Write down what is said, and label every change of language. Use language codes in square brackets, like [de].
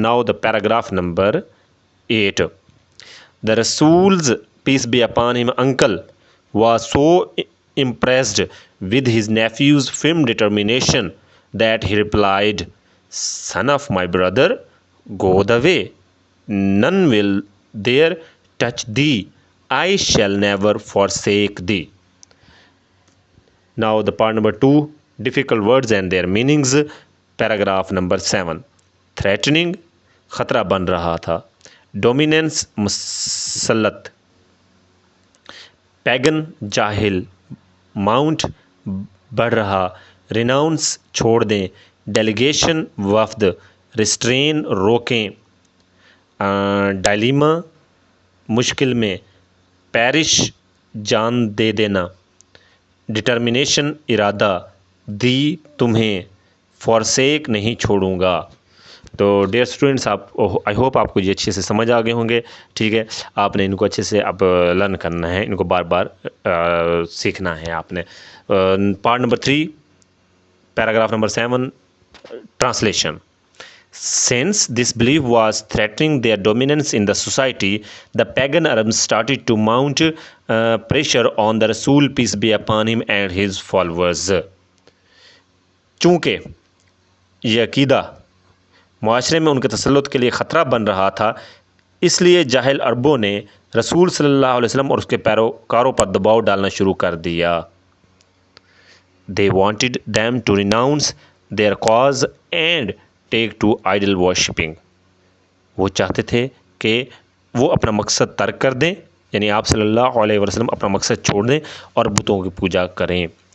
[en] Now the paragraph number 8. The Rasul's, peace be upon him, uncle was so impressed with his nephew's firm determination that he replied, "Son of my brother, go the way. None will there touch thee. I shall never forsake thee." Now the part number 2, difficult words and their meanings. [ur] Paragraph number 7. Threatening, خطرہ بن رہا تھا. Dominance, مسلط. Pagan, جاہل. Mount, بڑھ رہا. ریناؤنس، چھوڑ دیں. Delegation, وفد. ریسٹرین، روکیں. ڈائلیما، مشکل میں. پیرش، جان دے دینا. ڈٹرمنیشن، ارادہ. دی، تمہیں. فورسیک، نہیں چھوڑوں گا. تو ڈیئر اسٹوڈنٹس، [en] I hope [ur] آپ کو یہ اچھے سے سمجھ آ گئے ہوں گے. ٹھیک ہے، آپ نے ان کو اچھے سے اب لرن کرنا ہے، ان کو بار بار سیکھنا ہے آپ نے. Part number 3، paragraph number 7. Translation. [en] Since this belief was threatening their dominance in the society, the pagan Arabs started to mount pressure on the Rasul, peace be upon him, and his followers. [ur] چونکہ یہ عقیدہ معاشرے میں ان کے تسلط کے لیے خطرہ بن رہا تھا، اس لیے جاہل عربوں نے رسول صلی اللہ علیہ وسلم اور اس کے پیروکاروں پر دباؤ ڈالنا شروع کر دیا. [en] They wanted them to renounce their cause and take to idol worshipping. [ur] وہ چاہتے تھے کہ وہ اپنا مقصد ترک کر دیں، یعنی آپ صلی اللہ علیہ وسلم اپنا مقصد چھوڑ دیں اور بتوں کی پوجا کریں.